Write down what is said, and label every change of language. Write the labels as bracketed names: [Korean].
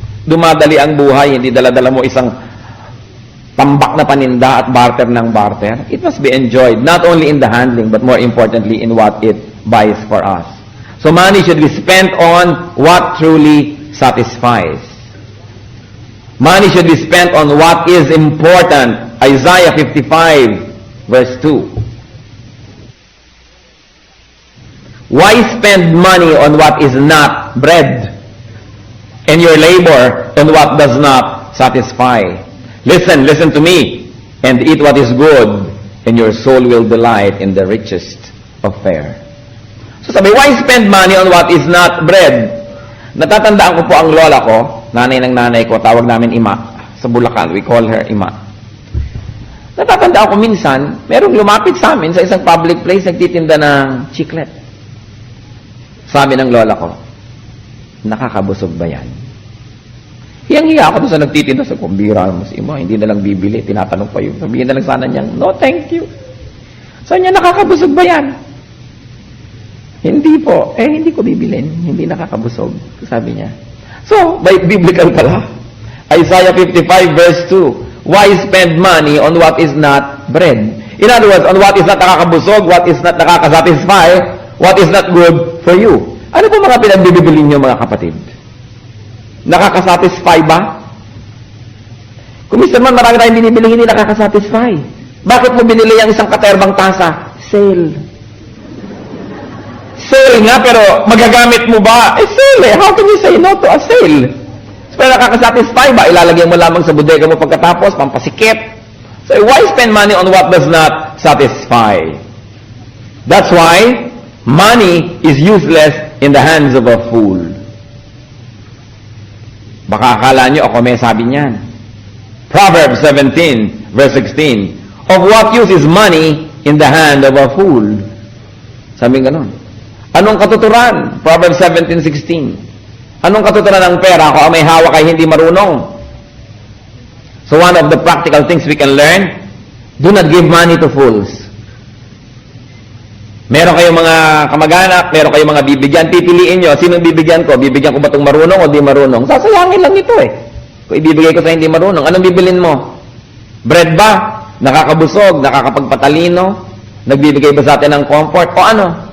[Filipino] Dumadali ang buhay, hindi dala-dala mo isang tambak na paninda at barter ng barter. [English] It must be enjoyed, not only in the handling, but more importantly in what it buys for us. So money should be spent on what truly satisfies. Money should be spent on what is important. Isaiah 55, verse 2. Why spend money on what is not bread, and your labor on what does not satisfy? Listen to me, and eat what is good, and your soul will delight in the richest of fare. So [Filipino] sabi, [English] why spend money on what is not bread? [Filipino] Natatandaan ko po ang lola ko, nanay ng nanay ko, tawag namin Ima. Sa Bulacan, [English] we call her Ima. [Filipino] Natatandaan ko minsan, merong lumapit sa amin sa isang public place, nagtitinda ng chiclet. Sabi ng lola ko, nakakabusog ba yan? Hiyang-hiya ako doon sa nagtitinda sa kumbira mo si Ima, hindi na lang bibili, tinatanong pa yun. Sabihin na lang sana niyang, [English] no, thank you. [Filipino] Saan niya nakakabusog ba yan? Hindi po. Hindi ko bibilin. Hindi nakakabusog. Sabi niya. [English] So, by biblical [Filipino] pala. [English] Isaiah 55 verse 2. Why spend money on what is not bread? In other words, on what is not [Filipino] nakakabusog, [English] what is not [Filipino] nakakasatisfy, [English] what is not good for you. [Filipino] Ano po mga pinagbibili niyo mga kapatid? Nakakasatisfy ba? Kung minsan man marami tayong binibili, hindi nakakasatisfy. Bakit mo binili ang isang katerbang tasa? [English] Sale. [Filipino] Sale nga, pero magagamit mo ba? [English] Sale eh. How can you say no to a sale? [Filipino] Pero nakakasatisfy ba? Ilalagay mo lamang sa bodega mo pagkatapos, pampasikip. [English] So why spend money on what does not satisfy? That's why money is useless in the hands of a fool. [Filipino] Baka akala nyo ako may sabi niyan. [English] Proverbs 17, verse 16. Of what use is money in the hand of a fool? [Filipino] Sabi ganon. Anong katuturan? Proverbs 17:16. Anong katuturan ng pera kung may hawak ay hindi marunong? [English] So one of the practical things we can learn, do not give money to fools. [Filipino] Meron kayong mga kamag-anak, meron kayong mga bibigyan, pipiliin nyo, sinong bibigyan ko? Bibigyan ko ba itong marunong o di marunong? Sasayangin lang ito eh. Kung ibibigay ko sa hindi marunong, anong bibilin mo? Bread ba? Nakakabusog, nakakapagpatalino, nagbibigay ba sa atin ng comfort, o ano?